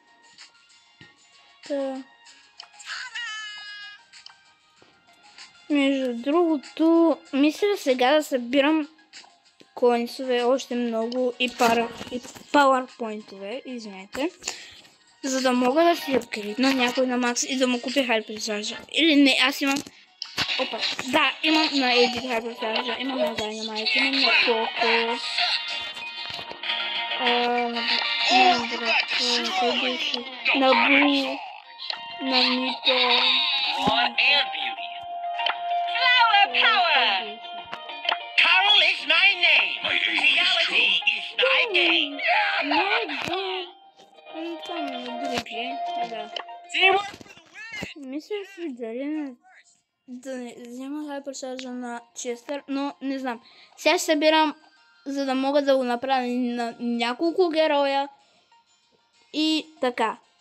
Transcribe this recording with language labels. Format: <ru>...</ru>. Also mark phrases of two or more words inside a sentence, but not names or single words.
<bg>Между другото, мисля сега да събирам коинсове още много и пауърпойнтове, извинете, за да мога да си апгрейдна някой на Макс и да му купя хайперчарджа. Или не, аз имам... Опа, да, имам на Едит хайперчарджа, имам на Dynamite, имам на Коко, на Бу, на Мито,</bg> <en>Carol is my name. Reality is my game.</en> <bg>Мисля си дали да не взема хайперчарджа на Честър, но не знам. Сега ще събирам, за да мога да го направя на няколко героя и така.</bg>